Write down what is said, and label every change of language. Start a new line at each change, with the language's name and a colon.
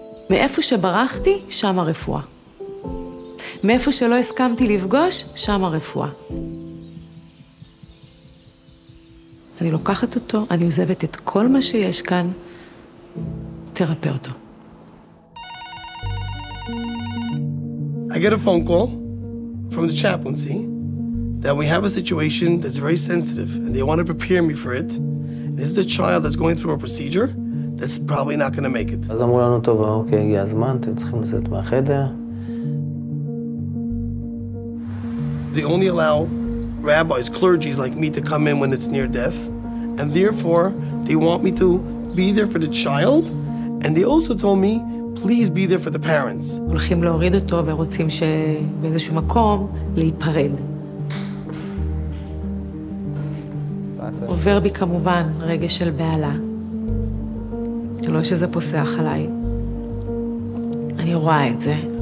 Hebrew: מאיפה שברחתי, שם הרפואה. מאיפה שלא הסכמתי לפגוש, שם הרפואה. אני לוקחת אותו, אני עוזבת את כל מה שיש כאן, תרפא אותו.
English: I get a phone call from the chaplaincy that we have a situation that's very sensitive and they want to prepare me for it. This is a child that's going through a procedure that's probably not going to make it.
Hebrew: אז אמרו לנו, טוב, אוקיי, הגיע הזמן, אתם צריכים לצאת מהחדר.
English: They only allow rabbis, clergies like me to come in when it's near death, and therefore they want me to be there for the child, and they also told me, please be there for the parents.
Hebrew: הולכים להוריד אותו ורוצים שבאיזשהו מקום להיפרד. עובר בי כמובן רגש של בעלה. לא שזה פוסח עליי. אני רואה את זה.